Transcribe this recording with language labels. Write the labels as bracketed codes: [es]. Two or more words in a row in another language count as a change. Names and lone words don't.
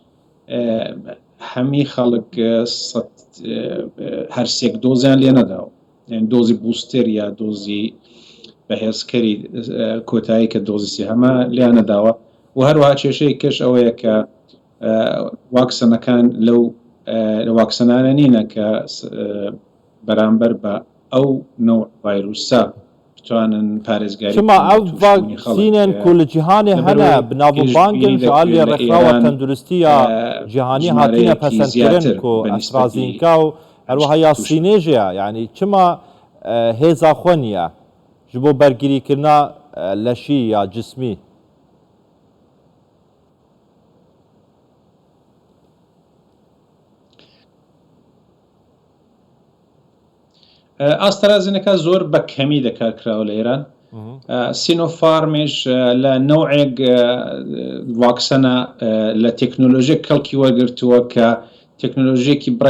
[ckb] هەمی خەڵک هەرسێک دۆزیان لێ نەداوە دۆزی بوستر یا دۆزی بەهێزکەری کۆتایی کە دۆزی سێهەمە لیان نەداوە و هەروەها کێشەی کەش ئەوەیە کە واکسنەکان لەو واکسنانە نینە کە بەرامبەر بە ئەو نوع ڤایرۆسە بتوانن پارێزگاری [ku] چما ئەو ڤاکسینên ku li cîhanê hene bi navbangên ji aliyê rexnawa tenduristî ya cîhanî hatine pesendkirin ku AstraZeneca û herwiha ya Sînê jî ye yanî çima hêza xwe niye ji bo bergirîkirina leşî ya cismî [ckb] ئاسترازینەکە زۆر بە کەمی دەکارکراوە لە ئێران سینۆفارمیش لە نەوعێک واکسەنە لە تەکنۆلۆژیە کەڵکی وەرگرتووە کە تەکنۆلۆژیەکی بڕێک